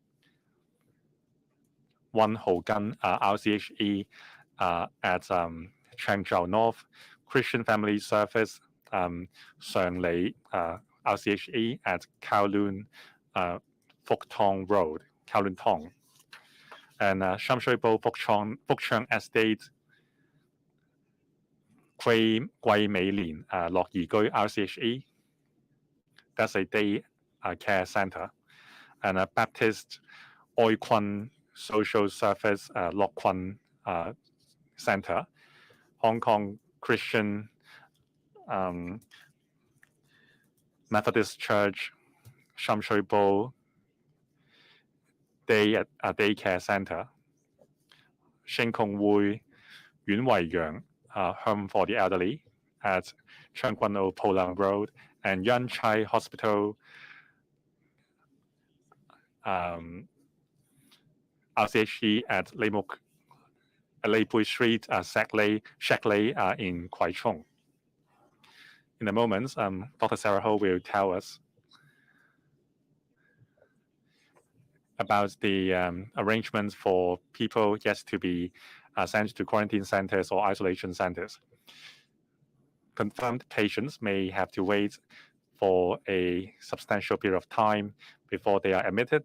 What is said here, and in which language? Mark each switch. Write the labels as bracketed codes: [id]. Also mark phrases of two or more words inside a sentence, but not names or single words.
[en] Wan Ho Gan RCHE at Changzhou North, Christian Family Service, Shanglei RCHE at Kowloon Fuk Tong Road, Kowloon Tong, and Sham Shui Po Fuk Chang Estate, Gui Mei Lin Lok Yi Gui RCHE. That's a day care center, and a Baptist Oi Kwun Social Service Lok Kwun Center, Hong Kong Christian Methodist Church, Sham Shui Po Daycare Center, Shin Kong Wui Yuen Wei Yang Home for the Elderly at Cheung Kwan O Po Lang Road, and Yan Chai Hospital RCHE at Lei Pui Street, Shek Lei in Kwai Chung. In a moment, Dr. Sarah Ho will tell us about the arrangements for people yet to be sent to quarantine centers or isolation centers. Confirmed patients may have to wait for a substantial period of time before they are admitted.